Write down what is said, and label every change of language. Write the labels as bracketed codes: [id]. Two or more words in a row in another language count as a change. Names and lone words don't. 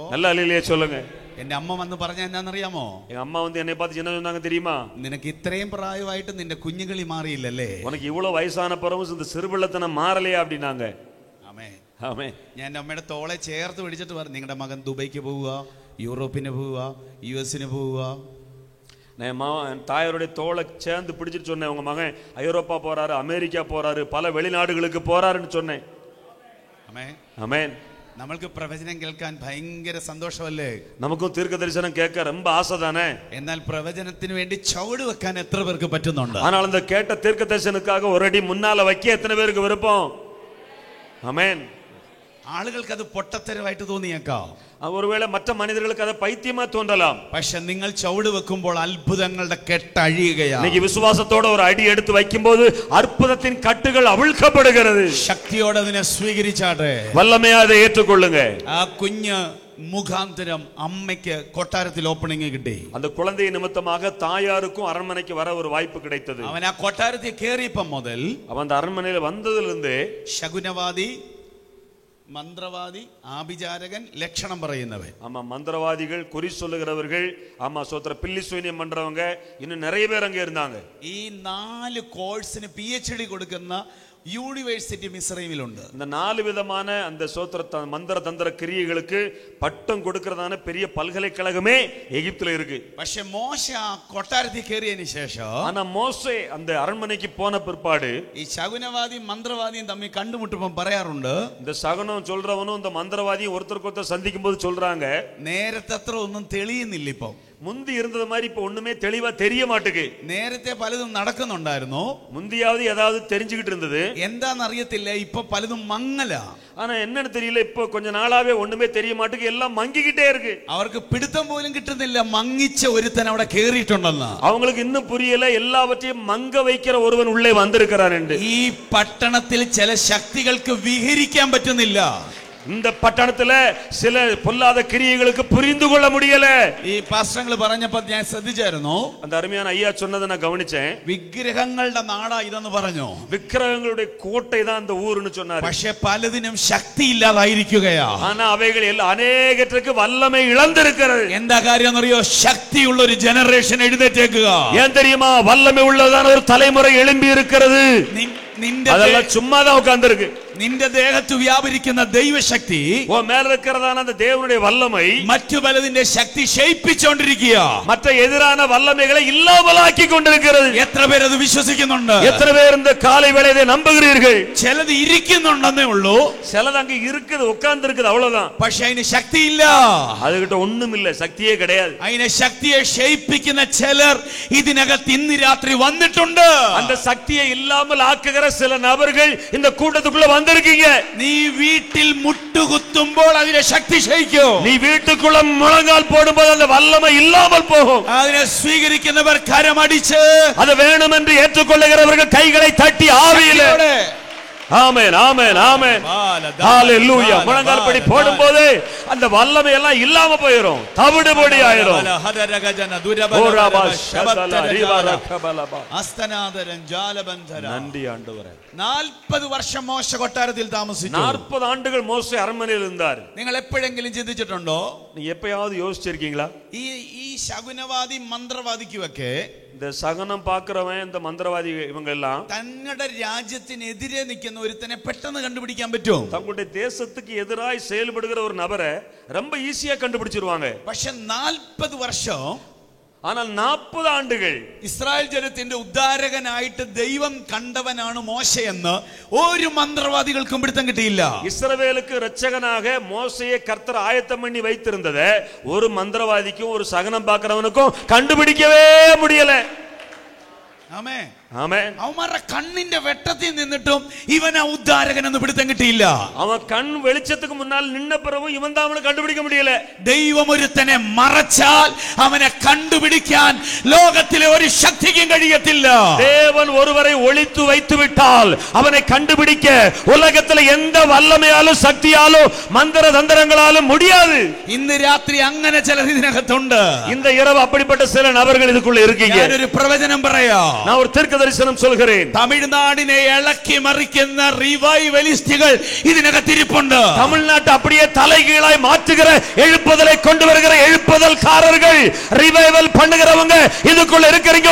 [ta] நல்ல அல்லேலூயா சொல்லுங்க. [ml] എന്റെ അമ്മ വന്ന് പറഞ്ഞ എന്നാന്നറിയാമോ? [ta] எங்க அம்மா வந்து என்னை பார்த்து என்ன சொன்னாங்க தெரியுமா? [ml] നിനക്ക് ഇത്രയും പ്രായമായിട്ട് നിന്റെ കുഞ്ഞുകളി മാറിയില്ലല്ലേ? [ta] உனக்கு இவ்வளவு வயசான பிறகும் இந்த சிறுபிள்ளத்தனம் மாறலையா அப்படின்னாங்க. [ml] ആമേൻ, [ta] ஆமென். [ml] ഞാൻ എൻ്റെ അമ്മയുടെ തോളെ ചേർത്ത് പിടിച്ചിട്ട് പറഞ്ഞു, നിങ്ങളുടെ മകൻ ദുബൈക്ക് പോവുക, യൂറോപ്പിന് പോവുക, US പോവുക. [ta] என் தாயாருடைய தோளை சேர்ந்து பிடிச்சிட்டு சொன்னேன், உங்க மகன் ஐரோப்பா போறாரு, அமெரிக்கா போறாரு, பல வெளிநாடுகளுக்கு போறாருன்னு சொன்னேன். [ml] ആമേൻ, [ta] ஆமென். [ml] നമ്മൾക്ക് പ്രവചനം കേൾക്കാൻ ഭയങ്കര സന്തോഷമല്ലേ? [ta] நமக்கும் தீர்க்க தரிசனம் கேட்க ரொம்ப ஆசை தானே. [ml] എന്നാൽ പ്രവചനത്തിന് വേണ്ടി ചുവട് വെക്കാൻ എത്ര പേർക്ക് പറ്റുന്നുണ്ട്? [ta] ஆனால் அந்த கேட்ட தீர்க்க தரிசனுக்காக ஒரு அடி முன்னால வைக்க எத்தனை பேருக்கு விருப்பம்? ஆமென். [ml] ആളുകൾക്ക് അത് പൊട്ടത്തരമായിട്ട് തോന്നിയേക്കാം, [ta] ஒருவேளை மற்ற மனிதர்களுக்கு அதை பைத்தியமா தோன்றலாம். [ml] പക്ഷെ നിങ്ങൾ ചുവട് വെക്കുമ്പോൾ അത്ഭുതങ്ങളുടെ കെട്ടഴിയുകയാണ്. [ta] இன்னைக்கு விசுவாசத்தோட ஒரு அடி எடுத்து வைக்கும்போது அற்புதத்தின் கட்டுகள் அவிழ்க்கப்படுகிறது. [ml] ശക്തിയോടെ അതിനെ സ്വീകരിച്ചാട്ടെ, [ta] வல்லமையா அதை ஏற்றுக்கொள்ளுங்க. [ml] ആ കുഞ്ഞ് മുഖാന്തരം അമ്മയ്ക്ക് കൊട്ടാരത്തിൽ ഓപ്പണിംഗ് കിട്ടി. [ta] அந்த குழந்தை நிமித்தமாக தாயாருக்கும் அரண்மனைக்கு வர ஒரு வாய்ப்பு கிடைத்தது. [ml] അവൻ ആ കൊട്ടാരത്തിൽ കയറിയപ്പം മുതൽ [ta] அவன் அந்த அரண்மனையில வந்ததிலிருந்து [ml] ശകുനവാദി, മന്ത്രവാദി, ആഭിചാരകൻ, ലക്ഷണം പറയുന്നവൻ, [ta] ஆமா மந்திரவாதிகள், குறி சொல்லுகிறவர்கள், ஆமா சோத்திர பில்லி சூனியம் பண்றவங்க, இன்னும் நிறைய பேர் அங்க இருந்தாங்க. [ml] ഈ 4 കോഴ്സിന് PhD കൊടുക്കുന്ന യൂണിവേഴ്സിറ്റി മിസ്രൈമിലുണ്ട്. [ta] இந்த 4 விதமான அந்த சோத்திர மந்திர தந்திர கிரியைகளுக்கு பட்டம் கொடுக்கிறதான பெரிய பல்கலைக்கழகமே எகிப்துல இருக்கு. [ml] പക്ഷെ മോശ കൊട്ടാരത്തിൽ കയറിയതിനു ശേഷം, [ta] ஆனா மோசே அந்த அரண்மனைக்கு போன பிற்பாடு [ml] ഈ ശകുനവാദിയും മന്ത്രവാദിയും തമ്മിൽ കണ്ടുമുട്ടുമ്പോൾ പറയാറുണ്ട്, [ta] இந்த சகனம் சொல்றவனும் இந்த மந்திரவாதியும் ஒருத்தருக்கு ஒருத்தர் சந்திக்கும் போது சொல்றாங்க, [ml] നേരത്തെ അത്ര ഒന്നും തെളിയുന്നില്ല. ഇപ്പം [ta] முந்தி இருந்தது மாதிரி இப்ப ஒண்ணுமே தெளிவா தெரிய மாட்டுக்கு. [ml] നേരത്തെ പലതും നടക്കുന്നുണ്ടായിരുന്നു, [ta] முந்தியாவது ஏதாவது தெரிஞ்சுக்கிட்டு இருந்தது, [ml] എന്താണെന്നറിയത്തില്ല. ഇപ്പൊ പലതും മങ്ങല. [ta] ஆனா என்னன்னு தெரியல, இப்ப கொஞ்ச நாளாவே ஒண்ணுமே தெரிய மாட்டுக்கு, எல்லாம் மங்கிக்கிட்டே இருக்கு. [ml] അവർക്ക് പിടുത്തം പോലും കിട്ടുന്നില്ല, മങ്ങിച്ച ഒരുത്തൻ അവിടെ കേറിയിട്ടുണ്ടെന്ന്. [ta] அவங்களுக்கு இன்னும் புரியல, எல்லாவற்றையும் மங்க வைக்கிற ஒருவன் உள்ளே வந்திருக்கிறான் என்று. [ml] ഈ പട്ടണത്തിൽ ചില ശക്തികൾക്ക് വിഹരിക്കാൻ പറ്റുന്നില്ല. [ta] இந்த பட்டணத்துல சில பொல்லாத கிரியைகளுக்கு புரிந்து கொள்ள முடியல. [ml] ഈ പാസ്റ്റങ്ങൾ പറഞ്ഞപ്പോൾ ഞാൻ ശ്രദ്ധിച്ചായിരുന്നു, [ta] அந்த அருமையான ஐயா சொன்னதை நான் கவனிச்சேன். [ml] വിഗ്രഹങ്ങളുടെ നാടാ ഇതെന്ന് പറഞ്ഞു. [ta] விக்கிரகங்களுடைய கோட்டை தான் அந்த ஊருன்னு சொன்னாரு. [ml] പക്ഷെ പലതിനും ശക്തി ഇല്ലാതായിരിക്കുകയാ. [ta] ஆனா அவைகள் எல்லாம் அநேகத்துக்கு வல்லமை இழந்திருக்கிறது. [ml] എന്താ കാര്യം എന്നറിയോ? ശക്തിയുള്ള ഒരു ജനറേഷൻ എഴുന്നേറ്റേക്കുക. [ta] ஏன் தெரியுமா? வல்லமை உள்ளதான ஒரு தலைமுறை எழும்பி இருக்கிறது. அதெல்லாம் சும்மா தான் உட்கார்ந்திருக்கு. [ml] നിന്റെ ദേഹത്ത് വ്യാപരിക്കുന്ന ദൈവശക്തി, [ta] ஓ மேல் இருக்கிறதான அந்த தேவனுடைய வல்லமை [ml] മറ്റു പലതിന്റെ ശക്തി ക്ഷയിപ്പിച്ചുകൊണ്ടിരിക്കുക. [ta] மற்ற எதிரான வல்லமைகளை இல்லாமலாக்கி கொண்டிருக்கிறது. [ml] എത്ര പേർ അത് വിശ്വസിക്കുന്നുണ്ട്? [ta] எத்தனை பேர் இந்த காலை வேளையை நம்புகிறீர்கள்? [ml] ചിലത് ഇരിക്കുന്നുണ്ടെന്നേ ഉള്ളൂ, [ta] சிலது அங்க இருக்குது, உட்கார்ந்து இருக்குது, அவ்வளவுதான். [ml] പക്ഷെ അതിന് ശക്തിയില്ല. [ta] அதுகிட்ட ஒண்ணும் இல்ல, சக்தியே கிடையாது. [ml] അതിനെ ശക്തിയെ ക്ഷയിപ്പിക്കുന്ന ചിലർ ഇതിനകത്ത് ഇന്ന് രാത്രി വന്നിട്ടുണ്ട്. [ta] அந்த சக்தியை இல்லாமல் ஆக்குகிற சில நபர்கள் இந்த கூட்டத்துக்குள்ள வந்திருக்கீங்க. [ml] നീ വീട്ടിൽ മുട്ടുകുത്തുമ്പോൾ അതിനെ ശക്തി ക്ഷയിക്കും. [ta] நீ வீட்டுக்குள்ள முழங்கால் போடும்போது அந்த வல்லமை இல்லாமல் போகும். [ml] അതിനെ സ്വീകരിക്കുന്നവർ കരമടിച്ച്, [ta] அது வேணும் என்று ஏற்றுக்கொள்ளுகிறவர்கள் கைகளை தட்டி ஆவியிலே ஆமென் ஆமென் ஆமென் ஹalleluya. முழங்கால்படி போடும்போது அந்த வல்லமை எல்லாம் இல்லாம போயிடும், தவிடுபடி ஆயிடும். நன்றி ஆண்டவரே. [ml] 40 വർഷം മോശ കൊട്ടാരത്തിൽ താമസിച്ചു. [ta] 40 ஆண்டுகள் மோசே அரண்மனையில் இருந்தார். [ml] നിങ്ങൾ എപ്പോഴെങ്കിലും ചിന്തിച്ചിട്ടുണ്ടോ? [ta] நீங்க எப்பயாவது யோசிச்சிருக்கீங்களா? [ml] ഈ ശകുനവാദി മന്ത്രവാദിക്കുമൊക്കെ [ta] இந்த சகனம் பார்க்கிறவன் இந்த மந்திரவாதி இவங்க எல்லாம் [ml] തങ്ങളുടെ രാജ്യത്തിനെതിരെ നിൽക്കുന്ന ഒരുത്തനെ പെട്ടെന്ന് കണ്ടുപിടിക്കാൻ പറ്റും. [ta] தங்களுடைய தேசத்துக்கு எதிராய் செயல்படுகிற ஒரு நபரை ரொம்ப ஈஸியா கண்டுபிடிச்சிருவாங்க. [ml] പക്ഷെ 40 വർഷം, [ta] ஆனால் 40 ஆண்டுகள் [ml] ഇസ്രായേൽ ജനത്തിന്റെ ഉദ്ധാരകനായിട്ട് ദൈവം കണ്ടവനാണ് മോശയെന്ന് ഒരു മന്ത്രവാദികൾക്കും പിടുത്തം കിട്ടിയില്ല. [ta] இஸ்ரவேலுக்கு இரட்சகனாக மோசேயை கர்த்தர் ஆயத்தம் பண்ணி வைத்திருந்ததை ஒரு மந்திரவாதிக்கும் ஒரு சகனம் பார்க்கிறவனுக்கும் கண்டுபிடிக்கவே முடியல. [ml] ആമേൻ ആമേൻ. അവന്മാരുടെ കണ്ണിന്റെ വെട്ടത്തിൽ നിന്നിട്ടും ഇവനാ ഉദ്ധാരകൻ എന്ന് പിടുത്തം കിട്ടിയില്ല. [ta] அவன் கண்ணு വെളിച്ചத்துக்கு മുன்னால் நின்ன பிறவு இவன் தான் அவனை கண்டுபிடிக்கான் முடியல. [ml] ദൈവം ഒരുത്തനെ മറച്ചാൽ അവനെ കണ്ടുപിടിക്കാൻ ലോകത്തിലെ ഒരു ശക്തിക്കും കഴിയത്തില്ല. [ta] தேவன் ஒருவரை ஒளித்து வைத்து விட்டால் அவனை கண்டுபிடிக்க உலகத்தில் எந்த வல்லமையாலும் சக்தியாலும் மந்திர தந்திரங்களாலும் முடியாது. [ml] ഇന്ന് രാത്രി അങ്ങനെ ചിലർ ഇതിനകത്തുണ്ട്. [ta] இந்த இரவு அப்படிப்பட்ட சில நபர்கள் இதுக்குள்ள இருக்கீங்க. [ml] ഞാൻ ഒരു പ്രവചനം പറയാം. [ta] நான் ஒரு தீர்க்க தரிசனம் சொல்கிறேன். [ml] തമിഴ്നാടിനെ ഇളക്കി മറിക്കുന്ന റിവൈവലിസ്റ്റുകൾ ഇതിനകത്തിരിപ്പുണ്ട്. [ta] தமிழ்நாட்டை அப்படியே தலைகீழாய் மாற்றுகிற எழுப்புதலை கொண்டு வருகிற எழுப்புதல்காரர்கள், ரிவைவல் பண்ணுகிறவங்க இதுக்குள்ள இருக்கிறீங்க.